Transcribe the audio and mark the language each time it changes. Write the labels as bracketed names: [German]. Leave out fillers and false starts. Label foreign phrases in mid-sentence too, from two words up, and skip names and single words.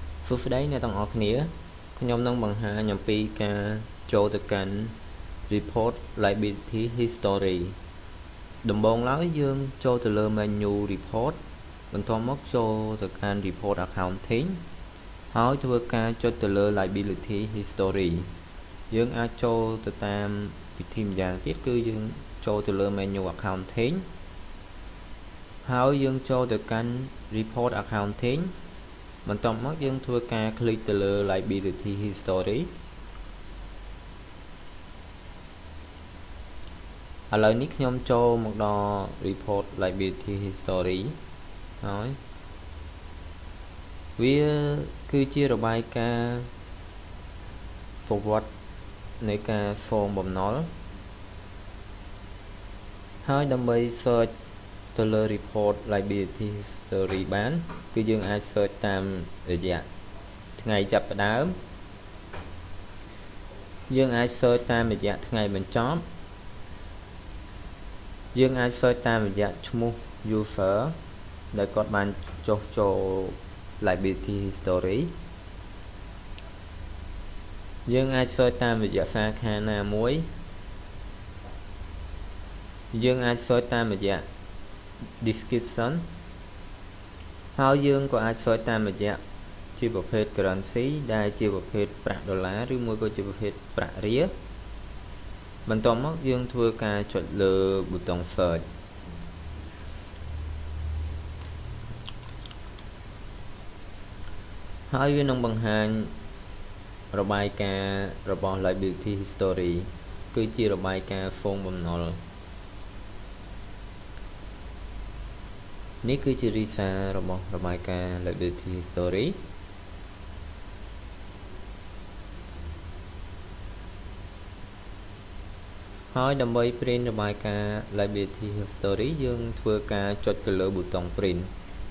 [Khmer] សួស្តីអ្នកទាំងអស់គ្នាខ្ញុំនឹងបង្ហាញអំពីការចូលទៅកាន់ [English] report liability history [Khmer] ដំ បូងឡើយយើងចូលទៅលើ [English] menu report [Khmer] បន្ទាប់មកចូលទៅកាន់ [English] report accounting [Khmer] ហើយធ្វើការចុចទៅលើ [English] liability history [Khmer] យើងអាចចូលទៅតាមវិធីម្យ៉ាងទៀតគឺយើងចូលទៅលើ [English] menu accounting [Khmer] ហើយយើងចូលទៅកាន់ [English] report accounting [Khmer] បន្ទាប់មកយើងធ្វើការคลิกទៅលើ [English] liability history [Khmer] ឥឡូវនេះខ្ញុំចូលមកដល់ [English] report liability history [Khmer] ហើយវាគឺជារបាយការណ៍ប្រវត្តិនៃការសងបំណុល ហើយដើម្បី search ទៅលើ [English] report liability history [Khmer] បានគឺយើងអាច search តាមរយៈថ្ងៃចាប់ផ្ដើមយើងអាច search តាមរយៈថ្ងៃបញ្ចប់យើងអាច search តាមរយៈឈ្មោះ user ដែលគាត់បានចុះចូល [English] liability history [Khmer] យើងអាច search តាមរយៈសាខាណាមួយយើងអាច search តាមរយៈ description ហើយយើងក៏អាច search តាមរយៈជាប្រភេទ currency ដែលជាប្រភេទប្រាក់ដុល្លារឬមួយក៏ជាប្រភេទប្រាក់រៀលបន្ទាប់មកយើងធ្វើការចុចលើប៊ូតុង search ហើយវានឹងបង្ហាញរបាយការណ៍របស់ [English] liability history [Khmer] គឺជារបាយការណ៍សងបំណុល នេះគឺជារីសារបស់របាយការណ៍ [English] liability history [Khmer] ហើយដើម្បី print របាយការណ៍ [English] liability history [Khmer] យើងធ្វើការចុចទៅលើប៊ូតុង print